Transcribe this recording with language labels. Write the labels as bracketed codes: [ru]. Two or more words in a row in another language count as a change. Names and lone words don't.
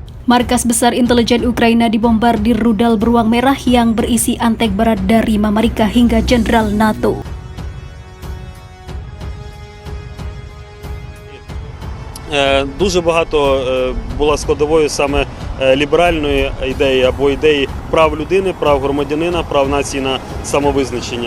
[id] Markas besar intelijen Ukraina dibombardir rudal beruang merah yang berisi antek berat dari Mamarika hingga jenderal NATO. [uk] Дуже багато було складовою саме ліберальної ідеї або ідеї прав людини, прав громадянина, прав нації на самовизначення.